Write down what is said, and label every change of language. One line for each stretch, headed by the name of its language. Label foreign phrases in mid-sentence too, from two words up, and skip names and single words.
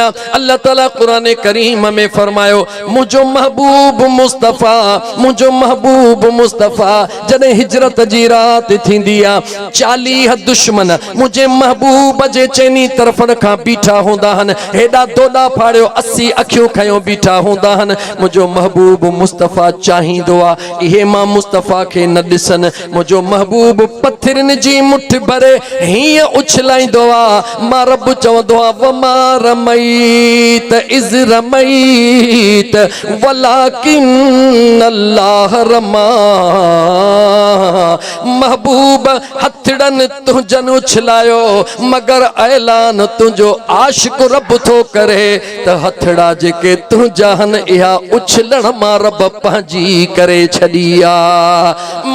Sindhi: अल्लाह ताला कुरान करीम में फरमायो मुंहिंजो महबूब मुस्तफ़ा, मुंहिंजो महबूब मुस्तफ़ा जॾहिं हिजरत जी राति थींदी आहे 40 दुश्मन मुंहिंजे महबूब जे चइनी तरफ़नि खां बीठा हूंदा आहिनि, हेॾा दोॾा फाड़ियो 80 अखियूं खयो बीठा हूंदा आहिनि। मुंहिंजो महबूब मुस्तफ़ा चाहींदो आहे इहे मां मुस्तफ़ा खे न ॾिसनि। मुंहिंजो महबूब पथरनि जी मुठ भरे हीअं उछलाईंदो आहे, मां रब चवंदो आहे
Arabic: وما رميت إذ رميت ولكن الله رمى.
Sindhi: महबूब हथड़न तुंहिंजनि उछलायो मगर ऐलान तुंहिंजो आशिक रब थो करे त हथड़ा जेके तुंहिंजा आहिनि इहा उछलण मां रब पंहिंजी करे छॾी आहे।